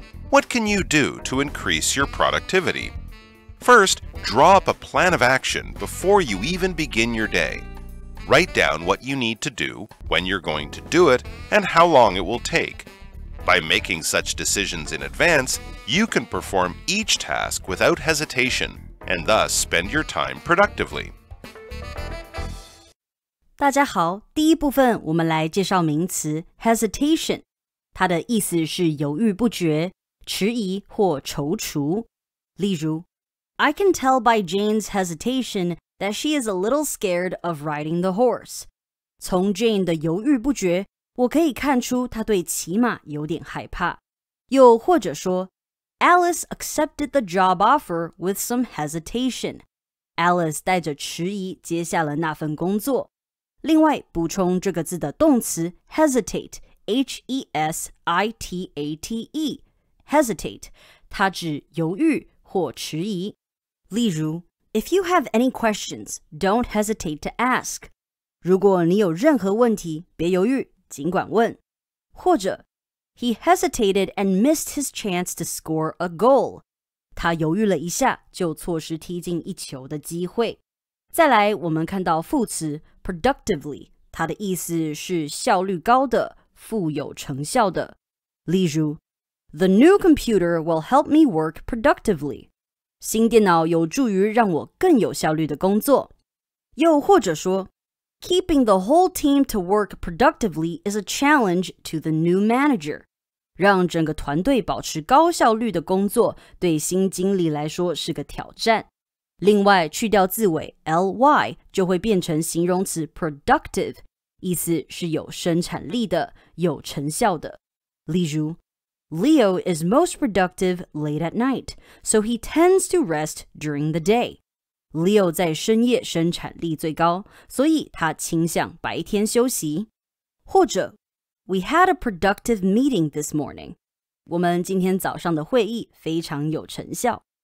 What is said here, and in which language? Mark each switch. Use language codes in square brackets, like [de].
[en] What can you do to increase your productivity? First, draw up a plan of action before you even begin your day. Write down what you need to do, when you're going to do it, and how long it will take. By making such decisions in advance, you can perform each task without hesitation and thus spend your time productively. [zh] 大家好，第一部分我们来介绍名词 hesitation， 它的意思是犹豫不决、迟疑或踌躇。例如 [en] I can tell by Jane's hesitation that she is a little scared of riding the horse. [zh] 从 Jane 的犹豫不决，我可以看出她对骑马有点害怕。又或者说 [en] Alice accepted the job offer with some hesitation. [zh] Alice 带着迟疑接下了那份工作。另外，补充这个字的动词 hesitate, H-E-S-I-T-A-T-E, hesitate, 它指犹豫或迟疑。例如 [en] If you have any questions, don't hesitate to ask. [zh] 如果你有任何问题，别犹豫，尽管问。或者 [en] He hesitated and missed his chance to score a goal. [zh] 他犹豫了一下，就错失踢进一球的机会。再来，我们看到副词 productively， 它的意思是效率高的、富有成效的。例如 [en] The new computer will help me work productively. [zh] 新电脑有助于让我更有效率的工作。又或者说 [en] Keeping the whole team to work productively is a challenge to the new manager. [zh] 让整个团队保持高效率的工作，对新经理来说是个挑战。另外，去掉字尾 ly 就会变成形容词 productive， 意思是有生产力的、有成效的。例如 [en] Leo is most productive late at night, so he tends to rest during the day. [zh] Leo 在深夜生产力最高，所以他倾向白天休息。或者 [en] We had a productive meeting this morning. [zh] 我们今天早上的会议非常有成效。